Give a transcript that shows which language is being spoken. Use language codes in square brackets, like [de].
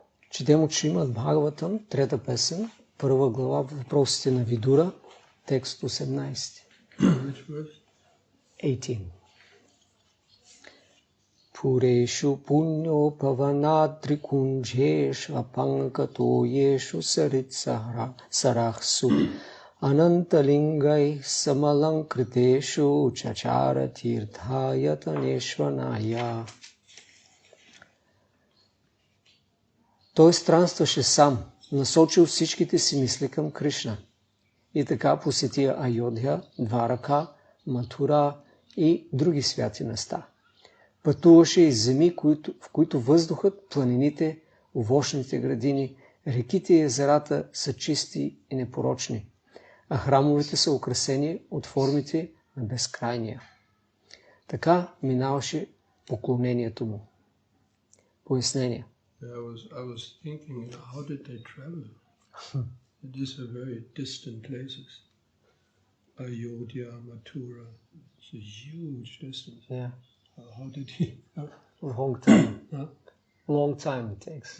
[bg] Четем от Шримад Бхагаватам, 3 песен, 1 глава, въпросите на Видура, текст 18. 18. [sa] Пурешу пуньо паванадри-кунджешу апанкатоешу сарахсу ананталингай самаланкритешу чачара тиртхаятанешваная. [bg] Той странстваше сам, насочил всичките си мисли към Кришна. И така посети Айодхя, Дварака, Матура и други святи места. Пътуваше из земи, в които въздухът, планините, овощните градини, реките и езерата са чисти и непорочни, а храмовете са украсени от формите на безкрайния. Така минаваше поклонението му. Пояснение. [en] I was thinking, how did they travel? These are very distant places. Ayodhya, Mathura, it's a huge distance. Yeah. How did he? Long time. Huh? Long time it takes.